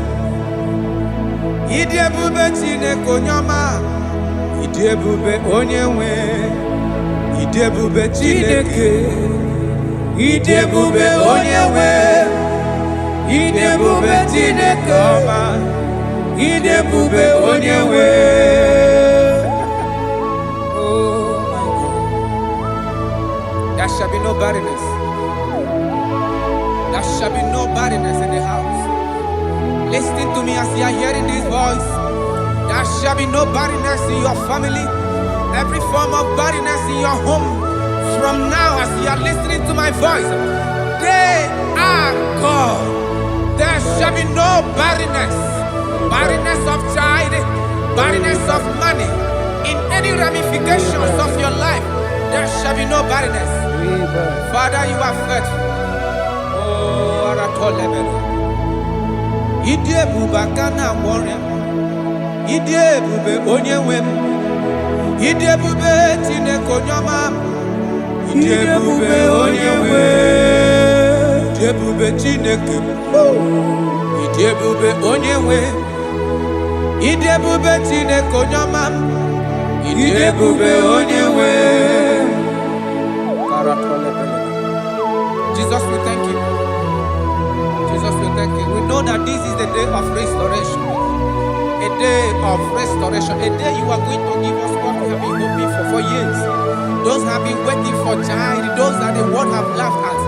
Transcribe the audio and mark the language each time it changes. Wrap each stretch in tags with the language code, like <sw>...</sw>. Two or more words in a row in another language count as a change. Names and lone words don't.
<ig>Ide ebube Chineke onye ọma. Ide ebube onye nwe. Ide ebube Chineke. Ide ebube onye nwe. Ide ebube Chineke ọma. Ide ebube onye nwe.</ig> <en>There shall be no barrenness. There shall be no barrenness in the house. Listen to me as you are hearing this voice. There shall be no barrenness in your family. Every form of barrenness in your home. From now as you are listening to my voice, they are gone. There shall be no barrenness. Barrenness of child, barrenness of money. In any ramifications of your life, there shall be no barrenness. Father, you are faithful. Oh, Aratolebele.</en> <ig>Ide ebube aka na-agwọ ọrịa. Ide ebube onye nwe m. Ide ebube Chineke onye ọma. Ide ebube onye nwe. Ide ebube Chineke. Ide ebube onye nwe. Ide ebube Chineke onye ọma. Ide ebube onye nwe.</ig> <en>Jesus, we thank you. Jesus, we thank you. We know that this is the day of restoration. A day of restoration. A day you are going to give us what we have been hoping for years. Those have been waiting for child. Those that the world have laughed at.</en>